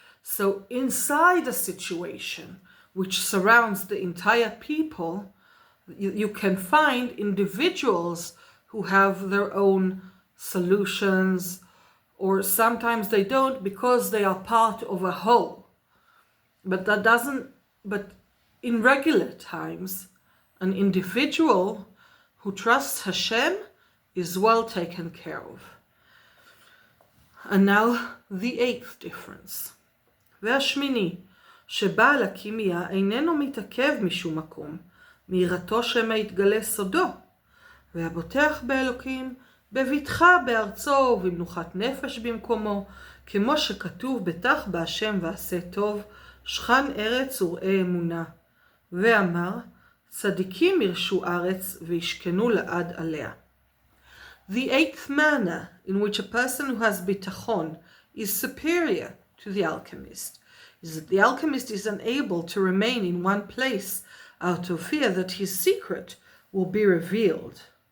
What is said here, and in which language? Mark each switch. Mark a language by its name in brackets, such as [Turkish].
[English] So inside a situation which surrounds the entire people, you can find individuals who have their own solutions, or sometimes they don't because they are part of a whole. But in regular times, an individual who trusts Hashem is well taken care of. And now the eighth difference. [Hebrew] והשמיני, שבעל הכימיה איננו מתעכב משום מקום, מיראתו שמא יתגלה סודו, והבוטח באלוקים בבטחה בארצו ובמנוחת נפש במקומו, כמו שכתוב בטח בהשם ועשה טוב, שכן ארץ וראה אמונה. ואמר, צדיקים ירשו ארץ וישכנו לעד עליה. [English] The eighth manner in which a person who has bitachon is superior to the alchemist is that the alchemist is unable to remain in one place out of fear that his secret will be revealed.